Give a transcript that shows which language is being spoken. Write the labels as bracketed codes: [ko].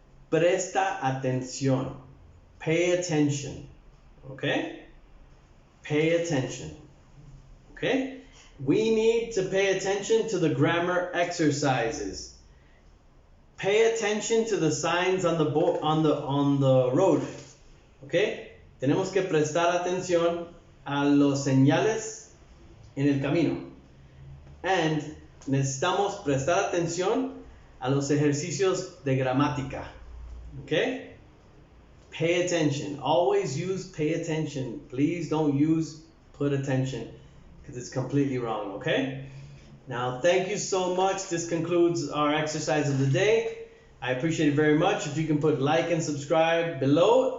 [es] Presta atención. [en] Pay attention. Okay? Pay attention. Okay? We need to pay attention to the grammar exercises. Pay attention to the signs on the on the road. Okay? [es] Tenemos que prestar atención a los señales en el camino. And necesitamos prestar atención a los ejercicios de gramática. [en] Okay? Pay attention. Always use pay attention. Please don't use put attention because it's completely wrong. Okay? Now, thank you so much. This concludes our exercise of the day. I appreciate it very much. If you can put like and subscribe below.